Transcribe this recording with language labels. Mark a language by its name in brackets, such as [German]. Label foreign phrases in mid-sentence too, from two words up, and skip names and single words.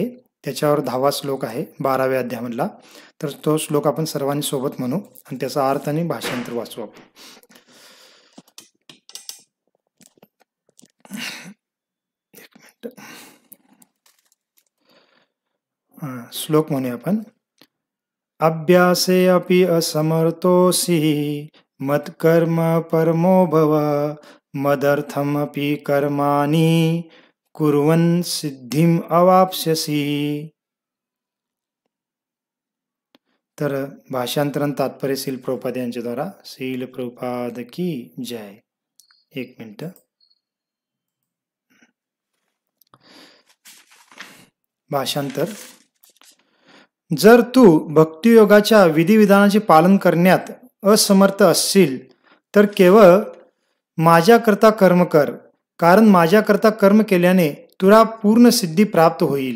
[Marathi] त्याच्यावर 10वा श्लोक आहे 12व्या अध्यायामधला. तर तो श्लोक आपण सर्वांनी सोबत म्हणू आणि त्याचा अर्थ आणि भाषांतर वाचू आपण. श्लोक म्हणूया आपण. [Sanskrit] अभ्यासे अपि असमर्थोऽसि मत्कर्म परमो भव मदर्थमपि कर्माणि कुर्वन् सिद्धिम अवाप्स्यसि. [Marathi] तर भाषांतरण तात्पर्य श्रील प्रभुपाद यांच्या द्वारा. श्रील प्रभुपाद [Hindi] की जय. [Marathi] एक मिनिट. भाषांतर. जर तू भक्तियोगाच्या विधिविधानाचे पालन करण्यात असमर्थ असशील तर केवळ माझ्याकरता कर्म कर, कारण माझ्याकरता कर्म केल्याने तुला पूर्ण सिद्धी प्राप्त होईल.